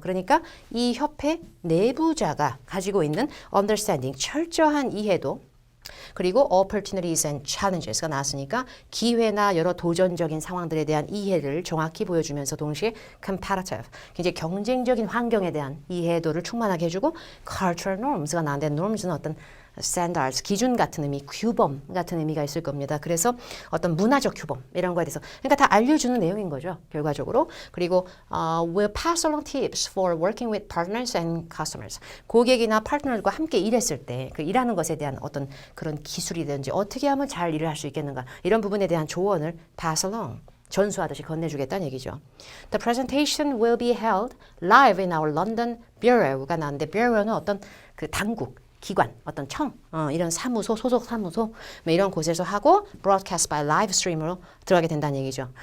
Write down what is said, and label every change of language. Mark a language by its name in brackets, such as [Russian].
[Korean] 그러니까 이 협회 내부자가 가지고 있는 understanding, 철저한 이해도 그리고 opportunities and challenges가 나왔으니까 기회나 여러 도전적인 상황들에 대한 이해를 정확히 보여주면서 동시에 competitive, 굉장히 경쟁적인 환경에 대한 이해도를 충만하게 해주고 cultural norms가 나왔는데 norms는 어떤 standards, 기준 같은 의미, 규범 같은 의미가 있을 겁니다. 그래서 어떤 문화적 규범 이런 거에 대해서 그러니까 다 알려주는 내용인 거죠. 결과적으로. 그리고 [English] will pass along tips for working with partners and customers. [Korean] 고객이나 파트너들과 함께 일했을 때 그 일하는 것에 대한 어떤 그런 기술이든지 어떻게 하면 잘 일을 할 수 있겠는가 이런 부분에 대한 조언을 pass along. 전수하듯이 건네주겠다는 얘기죠. [English] The presentation will be held live in our London Bureau [Korean] 가 나왔는데 Bureau는 어떤 그 당국 기관, 어떤 청, 이런 사무소, 소속 사무소 뭐 이런 곳에서 하고 [English] broadcast by live stream [Korean] 으로 들어가게 된다는 얘기죠.